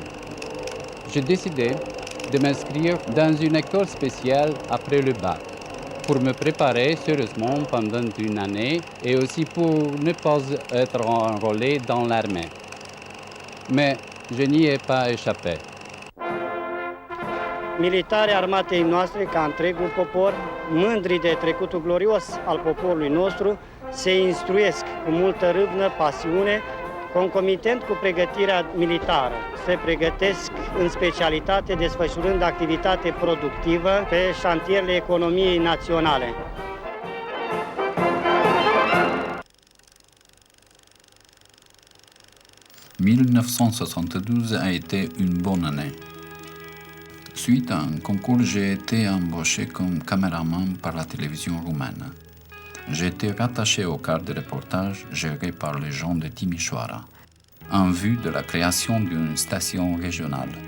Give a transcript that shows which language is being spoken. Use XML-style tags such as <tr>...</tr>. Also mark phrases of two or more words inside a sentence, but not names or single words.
<fr>J'ai décidé de m'inscrire dans une école spéciale après le bac, pour me préparer sérieusement pendant une année et aussi pour ne pas être enrôlé dans l'armée. Mais je n'y ai pas échappé.</fr> <ro>Militarii armatei noastre, ca întregul popor, mândri de trecutul glorios al poporului nostru, se instruiesc cu multă râvnă, pasiune, concomitent cu pregătirea militară. Se pregătesc în specialitate desfășurând activitate productivă pe șantierele economiei naționale.</ro> <fr>« 1972 a été une bonne année. Suite à un concours, j'ai été embauché comme caméraman par la télévision roumaine. J'ai été rattaché au quart de reportage géré par les gens de Timișoara, en vue de la création d'une station régionale.</fr>